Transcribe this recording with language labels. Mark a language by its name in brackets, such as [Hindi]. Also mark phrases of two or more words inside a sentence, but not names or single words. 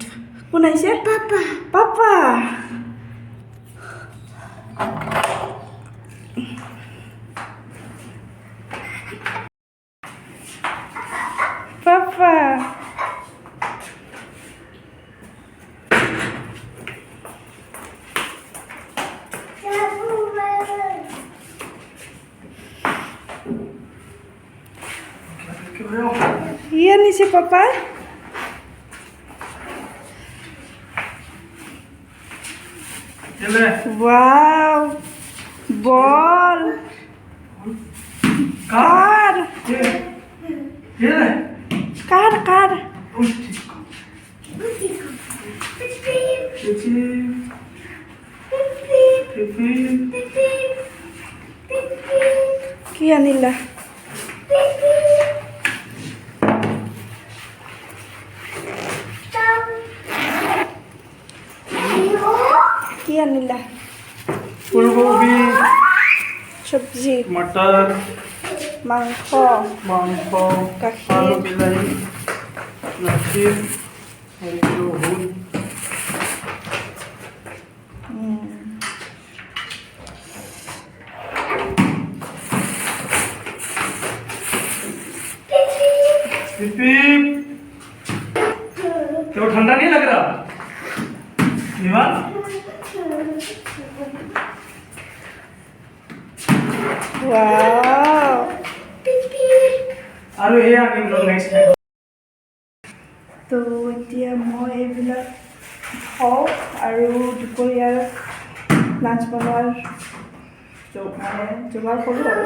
[Assamese] কোন আহিছে? পাপা। পাপা পাপা কি আনিছে পাপা? [English] Wow, ball, car, car. [Assamese] কি আনিলা? কি আনিলা? ফুলকবি, সবজি, মটর, মাংস, গাখীৰ, আলু বিলাহী, গাখীৰ, আৰু হুল। [Hindi] तो ठंडा नहीं लग रहा विमान? wow. [Assamese] আৰু এই আমি লোক [English] next time. [Assamese] তো এতিয়া মই এইবিলাক হওক আৰু দুপৰীয়াৰ লাঞ্চ বনোৱাৰ যোগাৰ কৰোঁ আৰু।